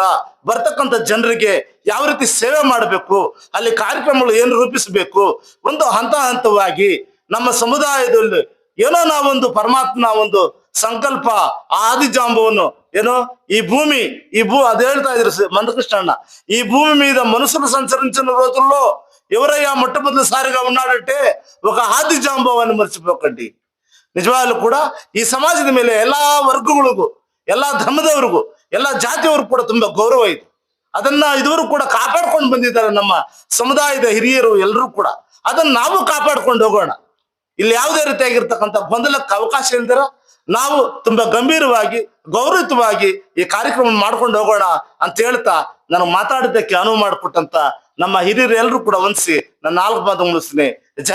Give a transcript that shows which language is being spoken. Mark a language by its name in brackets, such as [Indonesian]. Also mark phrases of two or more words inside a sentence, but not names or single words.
[Kannada] ಬರ್ತಕ್ಕಂಥ ಜನರಿಗೆ ಯಾವ ರೀತಿ ಸೇವೆ ಮಾಡಬೇಕು, ಅಲ್ಲಿ ಕಾರ್ಯಕ್ರಮಗಳು ಏನು ರೂಪಿಸಬೇಕು, ಒಂದು ಹಂತವಾಗಿ ನಮ್ಮ ಸಮುದಾಯದಲ್ಲಿ ಏನೋ ನಾವೊಂದು ಪರಮಾತ್ಮನ ಒಂದು ಸಂಕಲ್ಪ ಆದಿಜಾಂಬವನ್ನು ಏನೋ ಈ ಭೂಮಿ ಅದ್ ಹೇಳ್ತಾ ಇದ್ರು మందకృష్ణ, [Telugu] ఈ భూమి మీద మనుషులు సంచరించిన రోజుల్లో ఎవరయ్యా మొట్టమొదటిసారిగా ఉన్నాడంటే ఒక ఆది జాంబవాన్ని మర్చిపోకండి. [Kannada] ನಿಜವಾಗ್ಲೂ ಕೂಡ ಈ ಸಮಾಜದ ಮೇಲೆ ಎಲ್ಲಾ ವರ್ಗಗಳಿಗೂ, ಎಲ್ಲಾ ಧರ್ಮದವ್ರಿಗೂ, ಎಲ್ಲಾ ಜಾತಿಯವ್ರಿಗೂ ಕೂಡ ತುಂಬಾ ಗೌರವ ಇದೆ. ಅದನ್ನ ಇದುವರೆಗೂ ಕೂಡ ಕಾಪಾಡ್ಕೊಂಡು ಬಂದಿದ್ದಾರೆ ನಮ್ಮ ಸಮುದಾಯದ ಹಿರಿಯರು ಎಲ್ಲರೂ ಕೂಡ. ಅದನ್ನ ನಾವು ಕಾಪಾಡ್ಕೊಂಡು ಹೋಗೋಣ. ಇಲ್ಲಿ ಯಾವುದೇ ರೀತಿಯಾಗಿರ್ತಕ್ಕಂಥ ಗೊಂದಲಕ್ಕೆ ಅವಕಾಶ ಇಲ್ದಿರ ನಾವು ತುಂಬಾ ಗಂಭೀರವಾಗಿ, ಗೌರವಯುತವಾಗಿ ಈ ಕಾರ್ಯಕ್ರಮ ಮಾಡ್ಕೊಂಡು ಹೋಗೋಣ ಅಂತ ಹೇಳ್ತಾ ನನಗೆ ಮಾತಾಡಿದ್ದಕ್ಕೆ ಅನುವು ಮಾಡಿಕೊಟ್ಟಂತ ನಮ್ಮ ಹಿರಿಯರು ಎಲ್ಲರೂ ಕೂಡ ವಂದಿಸಿ ನನ್ನ 4 ಮಾತು ಮುಗಿಸ್ತೀನಿ.